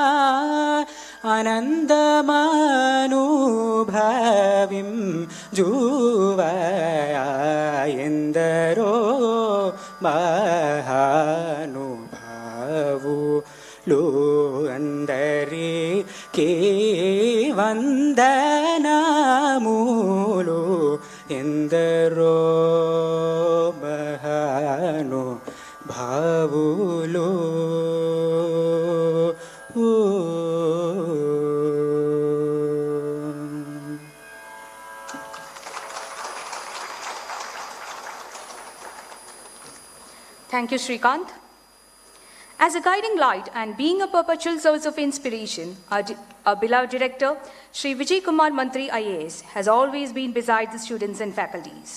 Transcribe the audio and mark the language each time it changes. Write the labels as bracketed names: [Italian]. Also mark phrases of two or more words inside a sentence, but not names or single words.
[Telugu] ఆనందమానుభవిం జువయ ఎందరో మహానుభావులు అందరికీ వందనములు ఎందరో మహానుభావులు [English] Thank you, Srikanth. As a guiding light and being a perpetual source of inspiration, our beloved director, Sri Vijay Kumar Mantri IAS, has always been beside the students and faculties.